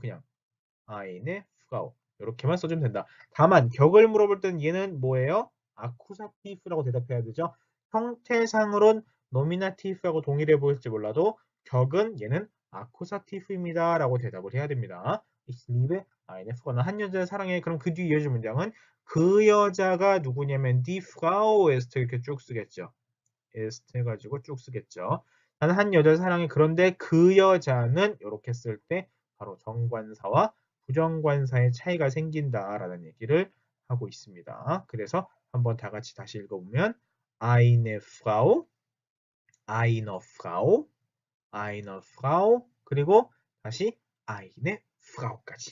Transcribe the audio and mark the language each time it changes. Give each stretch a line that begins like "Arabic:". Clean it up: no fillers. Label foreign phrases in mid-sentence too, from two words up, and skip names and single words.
German: 그냥 eine Frau.
Korean: 이렇게만 써주면 된다. 다만 격을 물어볼 때는 얘는 뭐예요? 아쿠사티브라고 대답해야 되죠. 형태상으론 노미나티브하고 동일해 보일지 몰라도 격은 얘는 아쿠사티브입니다. 라고 대답을 해야 됩니다.
German: Ich liebe eine Frau.
Korean: 한 여자를 사랑해. 그럼 그 뒤에 이어질 문장은 그 여자가 누구냐면
German: die Frau ist
Korean: 이렇게 쭉 쓰겠죠. ist 해가지고 쭉 쓰겠죠. 나는 한 여자를 사랑해. 그런데 그 여자는 이렇게 쓸 때 바로 정관사와 부정관사의 차이가 생긴다라는 얘기를 하고 있습니다. 그래서 한번 다 같이 다시 읽어보면
German: eine Frau, eine Frau, eine Frau
Korean: 그리고 다시
German: eine Frau
Korean: 까지.